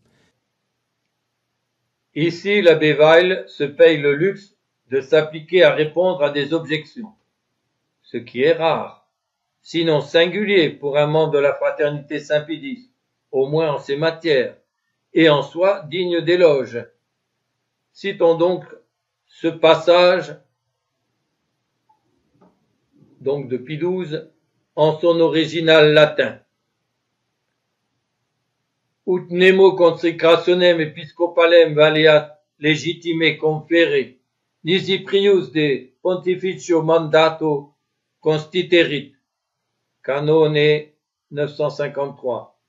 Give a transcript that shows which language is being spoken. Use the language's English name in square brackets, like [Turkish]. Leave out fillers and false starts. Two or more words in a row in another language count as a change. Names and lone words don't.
[French] Ici, l'abbé Weil se paye le luxe de s'appliquer à répondre à des objections, ce qui est rare, sinon singulier pour un membre de la fraternité Saint-Pédis, au moins en ces matières, et en soi digne d'éloge. Citons donc ce passage donc de Pie XII en son original latin. [Latin] Ut nemo consecrationem episcopalem valeat legitime confere, nisi prius de pontificio mandato constiterit. [French] Canone 953.